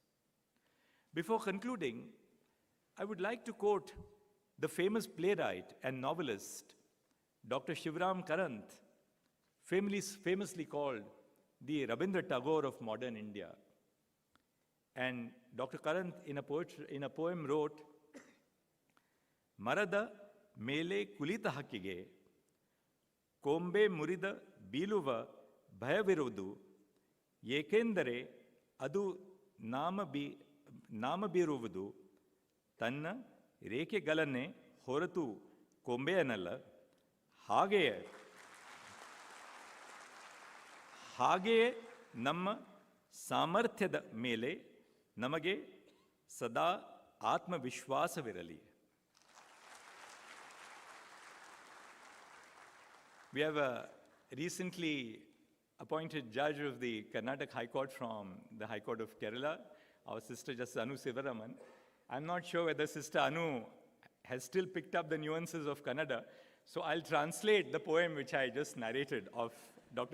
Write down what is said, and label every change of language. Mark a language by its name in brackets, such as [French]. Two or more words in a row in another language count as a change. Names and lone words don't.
[English] Before concluding, I would like to quote the famous playwright and novelist, Dr. Shivram Karant, famously called the Rabindra Tagore of modern India. And Dr. Karant, in a poem, wrote, [Kannada] ಮರದ ಮೇಲೆ ಕುಳಿತ ಹಕ್ಕಿಗೆ, ಕೊಂಬೆ ಮುರಿದು ಬೀಳುವ ಭಯವಿರದು, ಏಕೆಂದರೆ ಅದು ನಂಬಿರುವುದು, ತನ್ನ ರೆಕ್ಕೆಗಳನೇ ಹೊರತು ಕೊಂಬೆಯನ್ನಲ್ಲ, ಹಾಗೆಯೇ ನಮ್ಮ ಸಾಮರ್ಥ್ಯದ ಮೇಲೆ ನಮಗೆ ಸದಾ ಆತ್ಮವಿಶ್ವಾಸವಿರಲಿ. [English] We have a recently appointed judge of the Karnataka High Court from the High Court of Kerala, our sister Justice Anu Sivaraman. I'm not sure whether Sister Anu has still picked up the nuances of Kannada, so I'll translate the poem which I just narrated of Dr.